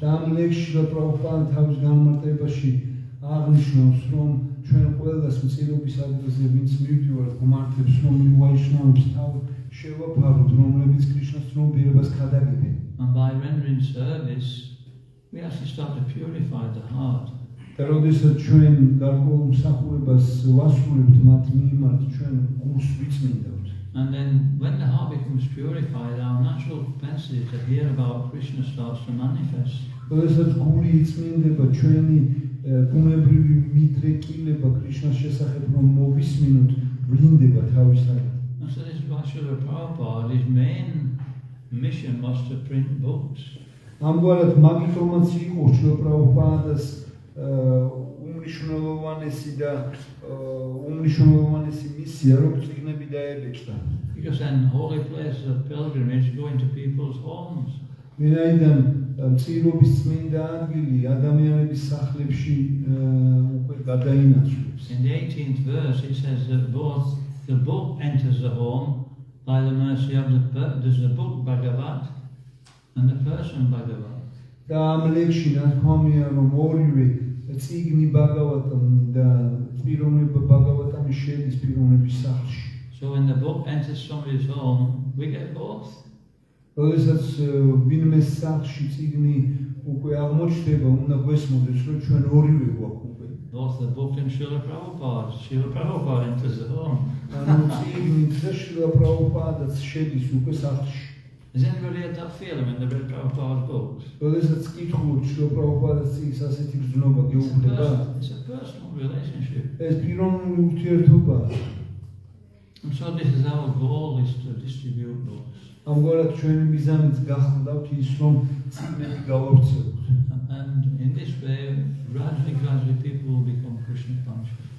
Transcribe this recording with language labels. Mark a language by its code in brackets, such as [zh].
[ka] და ამ ლექსში პრაბჰუპადა თავის განმარტებაში აღნიშნავს, რომ ჩვენ ყველას მწირობის ადგილზე ვინც მივდივართ, გვმართებს, რომ ვაიშნავებს თავ შევაფაროთ, რომლებიც კრიშნას ცნობიერებას ქადაგებენ. [en] And by rendering service, we actually start to purify the heart. [ka] და როდესაც ჩვენ გარკვეულ მსახურებას ვასრულებთ მათ მიმართ, ჩვენ გულს ვიწმინდავთ. [en] And then when the heart becomes purified, our natural propensity to hear about Krishna starts to manifest. [ka] როდესაც გული იწმინდება, ჩვენი ბუნებრივი მიდრეკილება კრიშნას შესახებ რომ მოვისმინოთ, ვლინდება თავისთავად. [en] And so this Srila Prabhupada, his main mission was to print books. [ka] ამგვარად მაგითომაც იყო შრილა პრაბჰუპადას უმნიშვნელოვანესი და უმნიშვნელოვანესი მისია, რომ წიგნები დაებეჭდა. [en] Because then holy places of pilgrimage go into people's homes. [ka] ვინაიდან წირობის წმინდა ადგილი ადამიანების სახლებში უკვე გადაინაცვლებს. [en] In the 18th verse, it says that both the book enters the home by the mercy of there's the book Bhagavat and the person Bhagavat. [ka] და ამ ლექსში ნათქვამია, რომ ორივე წიგნი ბაგავატამ და პიროვნება ბაგავატამი შედის პიროვნების სახლში. [en] So when the book enters somebody's home, we get both. [ka] როდესაც ვინმეს სახლში წიგნი უკვე აღმოჩნდება, უნდა გვესმოდეს, რომ ჩვენ ორივე გვაქვს უკვე. [en] Both the book and Srila Prabhupada. Srila Prabhupada enters the home. [ka] ანუ წიგნი და შრილა პრაბჰუპადაც შედის უკვე სახლში. [en] Has anybody had that feeling when they read Prabhupada's books? [ka] როდესაც კითხულობ შრილა პრაბჰუპადას წიგნს ასეთი გრძნობა გეუბნება. [en] It's a personal relationship. [ka] ეს პიროვნული ურთიერთობაა. [en] And so this is our goal, is to distribute books. [ka] ამგვარად ჩვენი მიზანიც გახლავთ ის, რომ წიგნები გავავრცელოთ. [en] And in this way, gradually people will become Krishna conscious.